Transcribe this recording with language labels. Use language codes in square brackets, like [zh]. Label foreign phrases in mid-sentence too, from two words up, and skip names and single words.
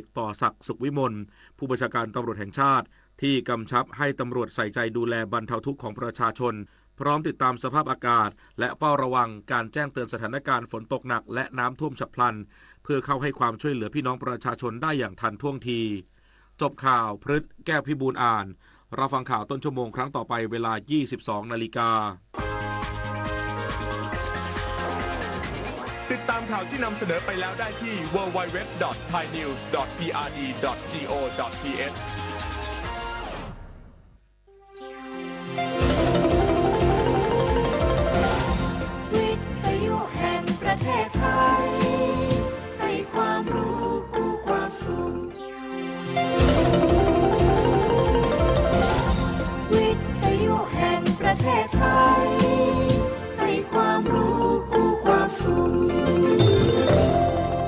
[th] ต่อศักดิ์สุขวิมลผู้บัญชาการตำรวจแห่งชาติที่กำชับให้ตำรวจใส่ใจดูแลบรรเทาทุกข์ของประชาชนพร้อมติดตามสภาพอากาศและเฝ้าระวังการแจ้งเตือนสถานการณ์ฝนตกหนักและน้ำท่วมฉับพลันเพื่อเข้าให้ความช่วยเหลือพี่น้องประชาชนได้อย่างทันท่วงทีจบข่าวพฤษแก้วพิบูลอ่านรับฟังข่าวต้นชั่วโมงครั้งต่อไปเวลา 22 นาฬิกา ติดตามข่าวที่นำเสนอไปแล้วได้ที่ www.thainews.prd.go.th วิทยุแห่งประเทศไทยให้ความรู้กู้ความสุขวิทยุแห่งประเทศไทยให้ความรู้กู้ความสุข